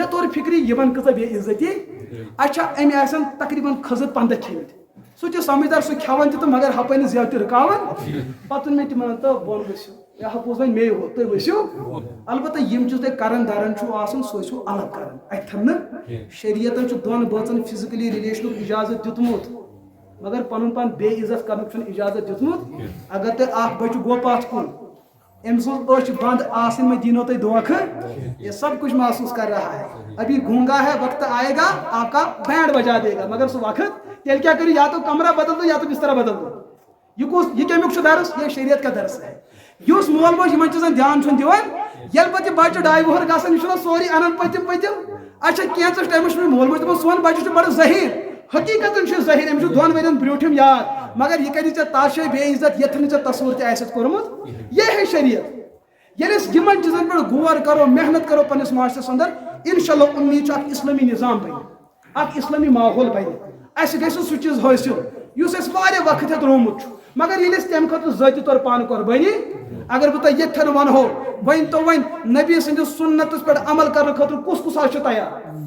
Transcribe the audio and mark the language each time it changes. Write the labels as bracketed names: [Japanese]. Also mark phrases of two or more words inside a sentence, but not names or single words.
[Kashmiri] توٚر فِکرِ یِمن کۭژاہ بے عزتی اچھا أمۍ آسن تقریٖباً کھٔزٕر 15 کھیٚمٕتۍ سُہ تہِ سمجھدار سُہ کھٮ۪وان تہِ تہٕ مگر ہپٲرۍ نہٕ زیادٕ تہِ رُکاوان پتہٕ ووٚن مےٚ تِمن تہٕ بۄن ؤسِو یہ ہپوس وۄنۍ مے ہوت تُہۍ ؤسِو البتہ یِم چیٖز تۄہہِ کران دران چھُو آسان سُہ ٲسِو الگ کران اتھٮ۪ن نہٕ شریعتن چھُ دۄن بٲژن [English] physical relationship [Kashmiri] اِجازت دیُتمُت مگر پنُن پان بے عزت کرنُک چھُنہٕ اِجازت دیُتمُت اگر تۄہہِ اکھ بچہ گوٚو پتھ کُن أمۍ سٕنٛز أچھ بند آسٕنۍ [Urdu] میں دینو [Kashmiri] تۄہہِ دھوکہٕ [Urdu] یہ سب کچھ محسوس کر رہا ہے ابھی گونگا ہے وقت آئے گا آپ کا بینڈ بجا دے گا [Kashmiri] مگر سُہ وقت تیٚلہِ کیٛاہ کٔرِو [Urdu] یا تو کمرہ بدل دو [Kashmiri] یا تو بسترا بدل دو یہ کمیُک چھُ درس [Urdu] یہ شریعت کا درس ہے [Kashmiri] یُس مول موج یِمن چیٖزن دھیان چھُنہٕ دِوان ییٚلہِ پتہٕ یہِ بچہ 2.5 وُہر گژھان یہِ چھُنہ سورُے انان پٔتِم اچھا کینٛژس ٹایمس چھُ مےٚ مول موج دپان سون بچہ چھُ بڑٕ ظٲہِر حقیقتن چھُ ظٲہِر أمِس چھُ 2 ؤرین برٛونٛٹھِم یاد مگر یہِ کَرِ ژےٚ تتھ جایہِ بے عزت یتھ نہٕ ژےٚ تصوُر تہِ آسٮ۪تھ کوٚرمُت [Urdu] یہ ہے [Kashmiri] شریعت ییٚلہِ أسۍ یِمن چیٖزن پٮ۪ٹھ غور کرو محنت کرو پننس معاشرس اندر [Arabic] انشاء اللہ [Kashmiri] امید چھُ اکھ اسلٲمی نظام بنہِ اکھ اسلٲمی ماحول بنہِ اسہِ گژھِ سُہ چیٖز حٲصِل یُس اَسہِ واریاہ وقت ہیٚتھ روٗمُت چھُ مگر ییٚلہِ أسۍ تمہِ خٲطرٕ ذٲتی طور پانہٕ قۄربٲنی اگر بہٕ تۄہہِ ییٚتھٮ۪ن ونہو وۄنۍ تو وۄنۍ نبی سٕنٛدِس سُنتس پٮ۪ٹھ عمل کرنہٕ خٲطرٕ کُس کُس آسہِ تیار